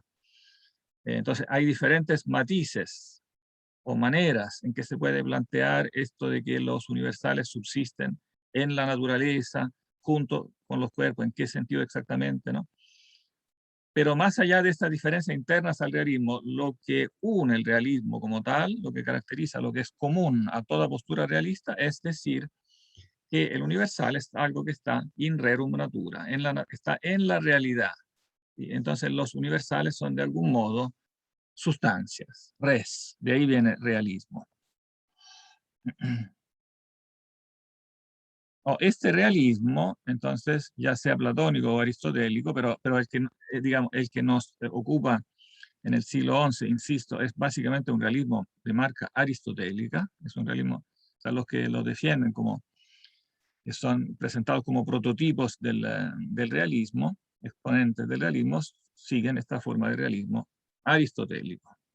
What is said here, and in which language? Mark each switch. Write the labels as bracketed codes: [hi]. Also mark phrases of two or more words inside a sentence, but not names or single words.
[es] Entonces, hay diferentes matices o maneras en que se puede plantear esto de que los universales subsisten en la naturaleza, junto con los cuerpos, en qué sentido exactamente, ¿no? Pero más allá de estas diferencias internas al realismo, lo que une el realismo como tal, lo que caracteriza, lo que es común a toda postura realista, es decir, que el universal es algo que está [la] in rerum natura, [es] está en la realidad. Y entonces los universales son de algún modo sustancias, res, de ahí viene realismo. Este realismo, entonces, ya sea platónico o aristotélico, pero el que, digamos, el que nos ocupa en el siglo XI, insisto, es básicamente un realismo de marca aristotélica, es un realismo, o sea, los que lo defienden como, que son presentados como prototipos del realismo, exponentes del realismo, siguen esta forma de realismo aristotélico.